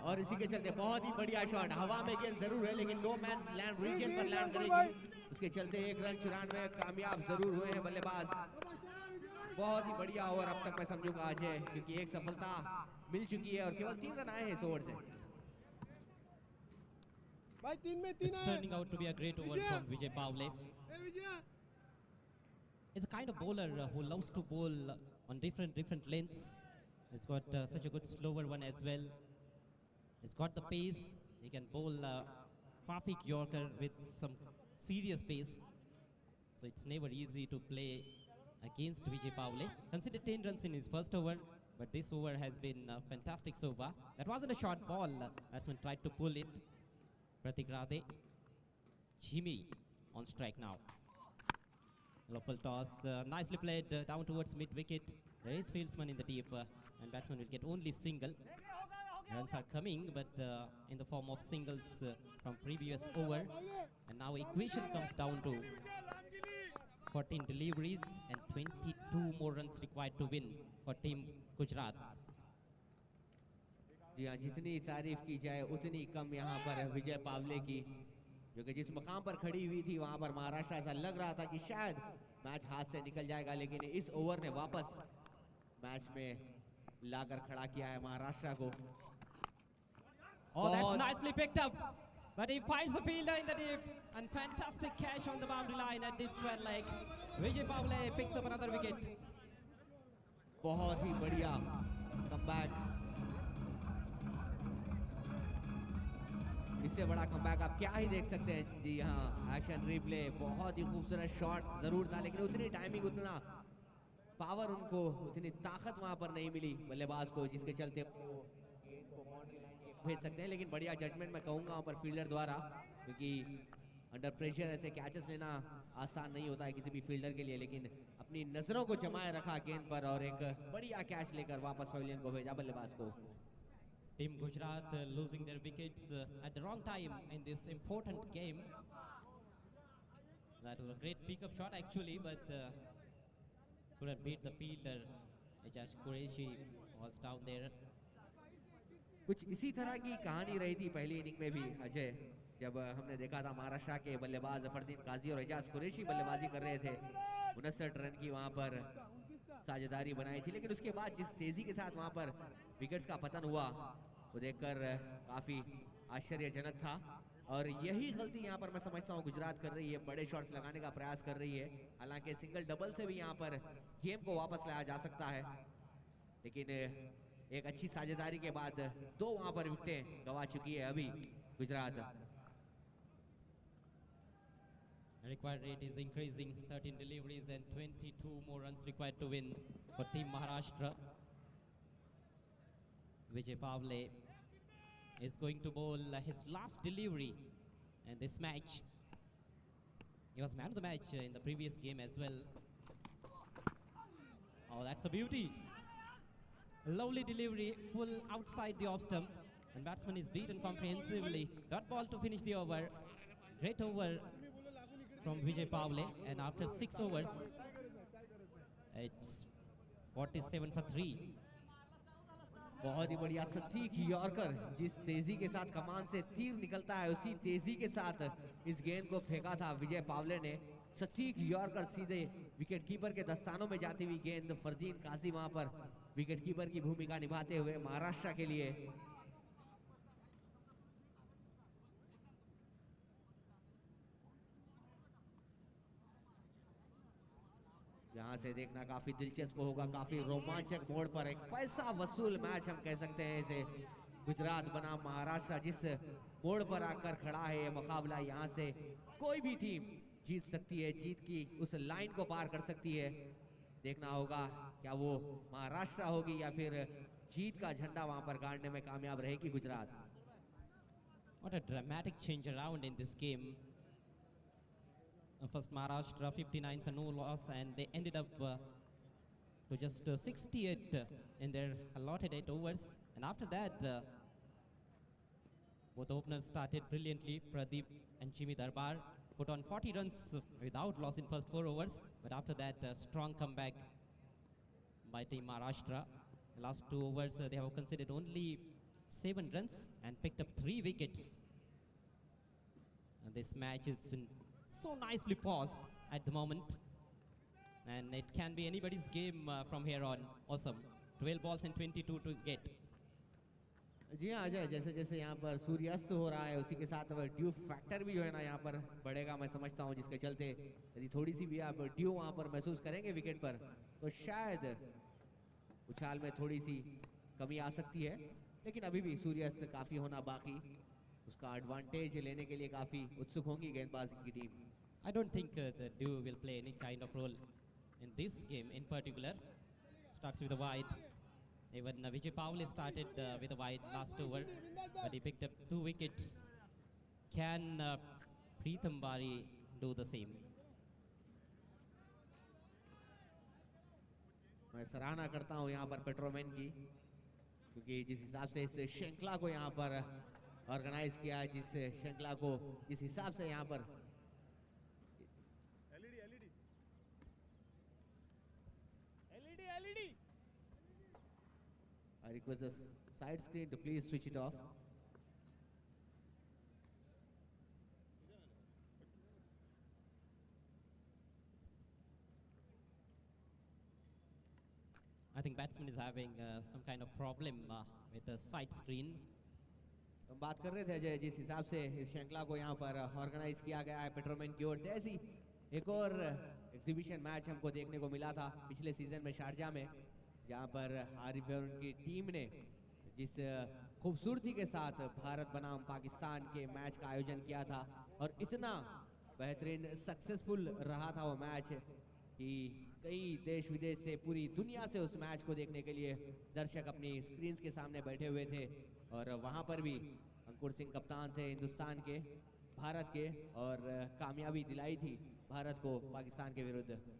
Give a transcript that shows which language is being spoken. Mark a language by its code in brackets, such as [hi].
[hi] और इसी के चलते बहुत ही बढ़िया शॉट, हवा में गेंद जरूर है लेकिन नो मैंस लैंड रीजन पर लैंड करेगी, उसके चलते एक रन चुराने में कामयाब जरूर हुए हैं बल्लेबाज। बहुत ही बढ़िया ओवर अब तक मैं समझूंगा अजय, क्योंकि एक सफलता मिल चुकी है और केवल 3 रन आए हैं इस ओवर से। [en] It's turning out to be a great over from Vijay Pavle. He's a kind of bowler who loves to bowl on different lengths. He's got such a good slower one as well. He's got the pace. He can bowl perfect Yorker with some serious pace. So it's never easy to play against Vijay Pavle. Considered 10 runs in his first over, but this over has been fantastic so far. That wasn't a short ball. Batsman tried to pull it. Pratik Radhe. Jimmy on strike now. Local toss, nicely played down towards mid-wicket. There is fieldsman in the deep, and batsman will get only single. Runs are coming, but in the form of singles from previous over. And now equation comes down to 14 deliveries and 22 more runs required to win for Team Gujarat. [hi] जी हाँ, जितनी तारीफ की जाए उतनी कम यहाँ पर विजय पावले की, जो कि जिस मकाम पर खड़ी हुई थी वहाँ पर महाराष्ट्र ऐसा लग रहा था कि शायद मैच हाथ से निकल जाएगा, लेकिन इस ओवर ने वापस मैच में लाकर खड़ा किया है महाराष्ट्र को। [en] Oh, that's nicely picked up, but he finds the fielder in the deep, and fantastic catch on the boundary line at deep square leg. Vijay Pavle picks up another wicket. [hi] बहुत ही बढ़िया comeback, इससे बड़ा comeback आप क्या ही देख सकते हैं। जी हाँ, एक्शन रिप्ले, बहुत ही खूबसूरत शॉट जरूर था, लेकिन उतनी टाइमिंग, उतना पावर उनको, उतनी ताकत वहां पर नहीं मिली बल्लेबाज को, जिसके चलते भेज सकते हैं। लेकिन बढ़िया जजमेंट मैं कहूँगा वहाँ पर फील्डर द्वारा, क्योंकि अंडर प्रेशर ऐसे कैचेस लेना आसान नहीं होता है किसी भी फील्डर के लिए, लेकिन अपनी नजरों को जमाए रखा गेंद पर और एक बढ़िया कैच लेकर वापस पवेलियन को भेजा बल्लेबाज को। [en] Team Gujarat losing their wickets at the wrong time in this important game. That was a great pickup shot actually, but couldn't beat the fielder. Ejaz Qureshi was down there. [hi] कुछ इसी तरह की कहानी रही थी पहली इनिंग में भी अजय, जब हमने देखा था महाराष्ट्र के बल्लेबाज जफरदीन काजी और एजाज कुरैशी बल्लेबाजी कर रहे थे। 59 रन की वहां पर साझेदारी बनाई थी, लेकिन उसके बाद जिस तेजी के साथ वहां पर विकेट्स का पतन हुआ वो देखकर काफी आश्चर्यजनक था। और यही गलती यहाँ पर मैं समझता हूँ गुजरात कर रही है, बड़े शॉट्स लगाने का प्रयास कर रही है। हालांकि सिंगल डबल से भी यहाँ पर गेम को वापस लाया जा सकता है, लेकिन एक अच्छी साझेदारी के बाद 2 वहां पर विकेटें गंवा चुकी है अभी Gujarat. [en] Required rate is increasing, 13 deliveries and 22 more runs required to win for Team Maharashtra. Vijay Pavle is going to bowl his last delivery in this match. He was man of the match in the previous game as well. Oh, that's a beauty. Lovely delivery, full outside the off stump, and batsman is beaten comprehensively. Dot ball to finish the over. Great over from Vijay Pavle, and after 6 overs, it's 47 for 3. [hi] बहुत ही बढ़िया सटीक yorker, जिस तेजी के साथ कमान से तीर निकलता है उसी तेजी के साथ इस गेंद को फेंका था विजय पावले ने। सटीक यॉर्कर सीधे विकेट कीपर के दस्तानों में जाती हुई गेंद, फरदीन काजी वहां पर विकेट कीपर की भूमिका निभाते हुए महाराष्ट्र के लिए। यहाँ से देखना काफी दिलचस्प होगा, काफी रोमांचक मोड़ पर एक पैसा वसूल मैच हम कह सकते हैं इसे। गुजरात बनाम महाराष्ट्र जिस मोड़ पर आकर खड़ा है ये मुकाबला, यहाँ से कोई भी टीम जीत सकती है, जीत की उस लाइन को पार कर सकती है। देखना होगा क्या वो महाराष्ट्र होगी या फिर जीत का झंडा वहां पर गाड़ने में कामयाब रहेगी Gujarat. [en] What a dramatic change around in this game. First Maharashtra 59 for no loss, and they ended up to just 68 in their allotted 8 overs. And after that, Both openers started brilliantly. Pradeep and Jimmy Darbar put on 40 runs without loss in first 4 overs. But after that, a strong comeback by Team Maharashtra. The last 2 overs, they have conceded only 7 runs and picked up 3 wickets. And this match is so nicely paused at the moment. And it can be anybody's game from here on. Awesome. 12 balls and 22 to get. [hi] जी हाँ अजय, जैसे जैसे यहाँ पर सूर्यास्त हो रहा है उसी के साथ अब ड्यू फैक्टर भी जो है ना यहाँ पर बढ़ेगा, मैं समझता हूँ, जिसके चलते यदि थोड़ी सी भी आप ड्यू वहाँ पर महसूस करेंगे विकेट पर तो शायद उछाल में थोड़ी सी कमी आ सकती है, लेकिन अभी भी सूर्यास्त काफ़ी होना बाकी, उसका एडवांटेज लेने के लिए काफ़ी उत्सुक होंगी गेंदबाजी की team. [en] I don't think the dew will play any kind of role in this game in particular. Starts with a wide. Even Vijay Paul started with a wide last over, but he picked up 2 wickets. Can Pritham Bari do the same? [hi] मैं सराहना करता हूँ यहाँ पर पेट्रोमैन की, क्योंकि जिस हिसाब से इस श्रृंखला को यहाँ पर ऑर्गेनाइज किया, जिस श्रृंखला को जिस हिसाब से यहाँ पर [en] I request the side screen to please switch it off. I think batsman is having some kind of problem with the side screen. [hi] हम बात कर रहे थे अजय, जिस हिसाब से इस श्रृंखला को यहाँ पर ऑर्गेनाइज किया गया है पेट्रोमैन की ओर से, ऐसी एक और एग्जीबिशन मैच हमको देखने को मिला था पिछले सीजन में शारजा में, जहाँ पर आरिफ और उनकी टीम ने जिस खूबसूरती के साथ भारत बनाम पाकिस्तान के मैच का आयोजन किया था, और इतना बेहतरीन सक्सेसफुल रहा था वो मैच कि कई देश विदेश से, पूरी दुनिया से उस मैच को देखने के लिए दर्शक अपनी स्क्रीन्स के सामने बैठे हुए थे, और वहाँ पर भी अंकुर सिंह कप्तान थे हिंदुस्तान के, भारत के, और कामयाबी दिलाई थी भारत को पाकिस्तान के विरुद्ध.